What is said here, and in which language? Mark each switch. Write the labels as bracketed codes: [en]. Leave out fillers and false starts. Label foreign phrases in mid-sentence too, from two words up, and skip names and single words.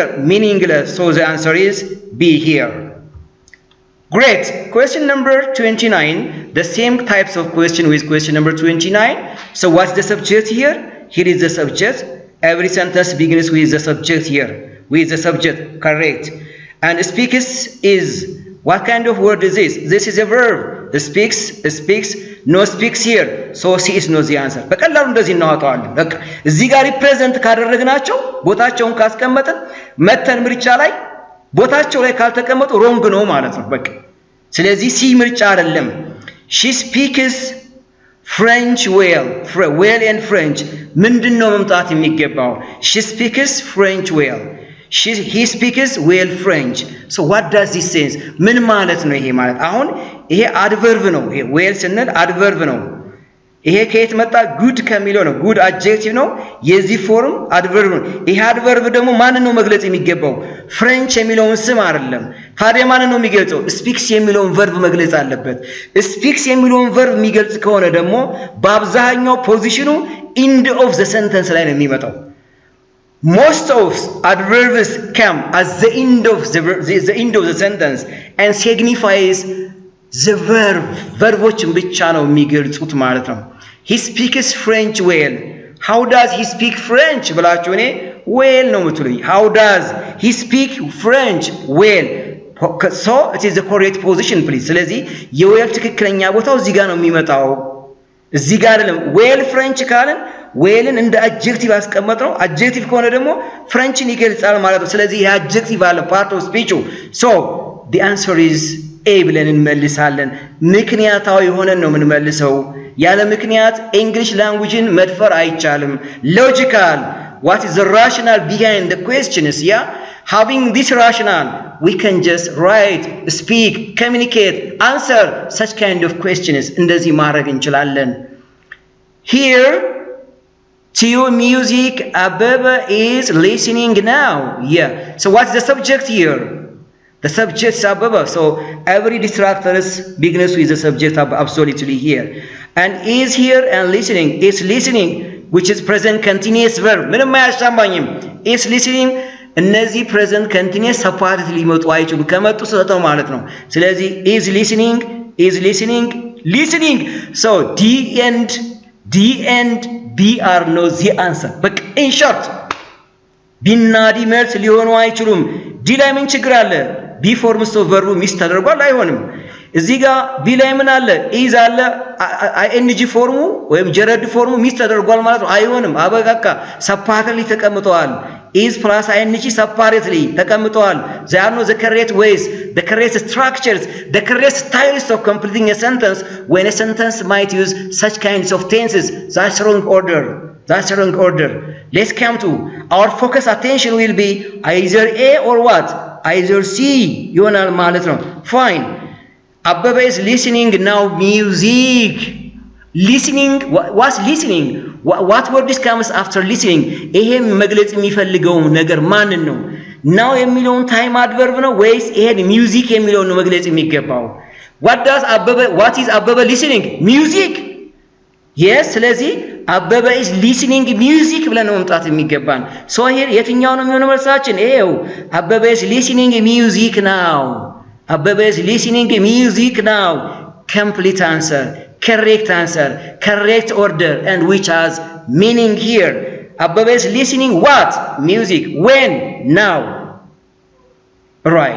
[en] meaningless so the answer is B here great question number 29 the same types of question with question number 29 so what's the subject here here is the subject every sentence begins with the subject here with the subject correct and speaks is what kind of word is this this is a verb the speaks no speaks here so C is not the answer [am] በቀላሉ እንደዚህ እናወጣዋለን በቃ እዚህ ጋር ሪፕሬዘንት ካደረግናቸው ቦታቸውን ካስቀመጥን መተን ምርጫ ላይ ቦታቸው ላይ ካልተቀመጡ ሮንግ ነው ማለት ነው በቃ ስለዚህ C ምርጫ አይደለም [en] she speaks French well and French [am] ምንድነው መምጣት የሚገባው? [en] She speaks French well. He speaks well French. So what does this sense? [am] ምን ማለት ነው ይሄ ማለት? አሁን ይሄ adverb ነው። ይሄ well ስንል adverb ነው። ይሄ ከየት መጣ? good ከሚለው ነው። [en] good adjective [am] ነው። የዚህ ፎርም adverb ነው። ይሄ adverb ደግሞ ማንን ነው መግለጽ የሚገባው? ፍሬንች የሚለውን ስም አይደለም። ታዲያ ማንን ነው የሚገልጸው? speaks የሚለውን verb መግለጽ አለበት። speaks የሚለውን verb የሚገልጽ ከሆነ ደግሞ በአብዛኛው ፖዚሽኑ [en] end of the sentence [am] ላይ ነው የሚመጣው። [en] Most of adverbs come at the end of the sentence and signifies the verb. [am] verboችን ብቻ ነው የሚገልጹት ማለት ነው። [en] He speaks French well. How does he speak French? [am] ብላችሁ እኔ [en] well [am] ነው የምትሉኝ። [en] How does he speak French well? So it is the correct position please. [am] ስለዚህ የዌል ትክክለኛ ቦታው እዚህ ጋር ነው የሚመጣው። እዚህ ጋር አይደለም። [en] well French [am] ካልን ዌልን እንደ አድጀክቲቭ አስቀመጥነው። አድጀክቲቭ ከሆነ ደግሞ ፍሬንችን ይገልጻል ማለት ነው። ስለዚህ የአድጀክቲቭ አለ [en] part of speech. So the answer is A [am] ብለን እንመልሳለን። ምክንያታዊ ሆነን ነው የምንመልሰው። ያለ ምክንያት [en] English languageን [am] መድፈር አይቻልም። Logical. [en] What is the rationale behind the questions? Yeah, having this rationale, we can just write, speak, communicate, answer such kind of questions. [am] እንደዚህ ማድረግ እንችላለን። [en] Here, to music, Ababa is listening now. Yeah. So what's the subject here? The subject is Ababa. So every distractor begins with the subject absolutely here. And is here and listening. Is listening, which is present continuous verb. [am] ምንም አያሻማኝም። [en] is listening [am] እነዚህ [en] present continuous [am] separately ሊመጡ አይችሉም። ከመጡ ሰተው ማለት ነው። ስለዚህ [en] is listening. So D and B are no the answer. But in short [am] ቢና ዲ መልስ ሊሆኑ አይችሉም። ዲ ላይ ምን ችግር አለ? [en] be forms of verb [am] ሚስ ተደርጓል አይሆንም። እዚህ ጋር ቢ ላይ ምን አለ? ኢዝ አለ አይኤንጂ ፎርሙ ወይም ጀረድ ፎርሙ ሚስ ተደርጓል ማለት ነው። አይሆንም። አበቃቃ ሰፓሬትሊ ተቀምጠዋል። [en] is plus ing [am] ሰፓሬትሊ ተቀምጠዋል። [en] they are not the correct ways, the correct structures, the correct styles of completing a sentence when a sentence might use such kinds of tenses. That's wrong order. Let's come to our focus attention will be either A or what? [am] Either C ይሆናል ማለት ነው። Fine. [en] Ababa is listening now music. Listening, what's listening? What word comes after listening? [am] ይሄ መግለጽ የሚፈልገው ነገር ማንን ነው? now የሚለውን ታይም አድቨርብ ነው ወይስ ይሄን ሚውዚክ የሚለውን ነው መግለጽ የሚገባው? [en] what is Ababa listening? Music. yes, [am] ስለዚህ [en] Ababa is listening music [am] ብለን ነው መምጣት የሚገባን። [en] so here [am] የትኛው ነው የሚሆነው መልሳችን? [en] ይሄው Ababa is listening music now. Ababa is listening music now. Complete answer, correct order, and which has meaning here. Ababa is listening what? Music. When? Now. Right.